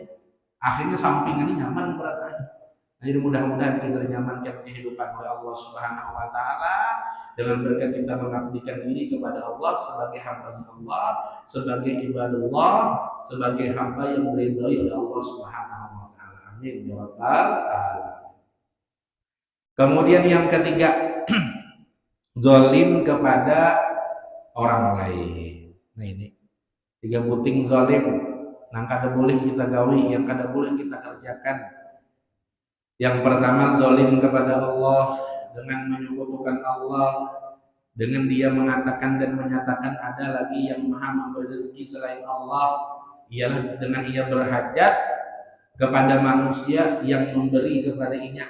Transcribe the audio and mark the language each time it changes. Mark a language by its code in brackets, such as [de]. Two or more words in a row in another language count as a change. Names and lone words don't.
[id] Akhirnya sampingan ini nyaman berat. Jadi mudah-mudahan kita dinyamankan kehidupan oleh Allah [ar] سبحانه وتعالى [id] dengan berkat kita mengabdikan diri kepada Allah sebagai hamba Allah, sebagai ibadullah, sebagai hamba yang diridhai oleh Allah [ar] سبحانه وتعالى. آمين يا رب العالمين. [id] Kemudian yang ketiga, zalim kepada orang lain. [bjn] Nah ini 3 buting zalim, nang kada boleh kita gawi, yang kada boleh kita kerjakan. [id] Yang pertama, zalim kepada Allah dengan menyekutukan Allah, dengan dia mengatakan dan menyatakan ada lagi yang maha memberi rezeki selain Allah, ialah dengan ia berhajat kepada manusia yang memberi kepadanya.